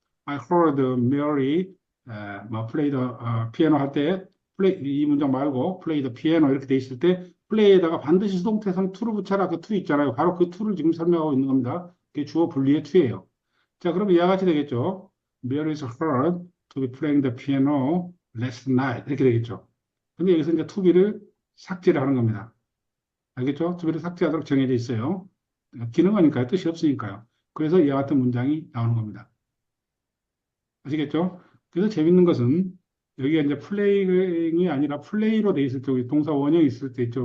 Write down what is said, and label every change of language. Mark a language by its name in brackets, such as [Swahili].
[English] I heard Mary play the piano [Korean] 할 때 이 문장 말고 [English] play the piano [Korean] 이렇게 돼 있을 때 play에다가 반드시 수동태에서는 to를 붙여라 그 to 있잖아요. 바로 그 to를 지금 설명하고 있는 겁니다. 그게 주어 분리의 to예요. 자, 그럼 이와 같이 되겠죠. [English] Mary is heard to be playing the piano last night [Korean] 이렇게 되겠죠. 근데 여기서 이제 to be를 삭제를 하는 겁니다. 알겠죠? 투비를 삭제하도록 정해져 있어요. 기능어니까요. 뜻이 없으니까요. 그래서 이와 같은 문장이 나오는 겁니다. 아시겠죠? 그래서 재밌는 것은 여기가 이제 플레이잉이 아니라 플레이로 돼 있을 때, 동사 원형이 있을 때 있죠.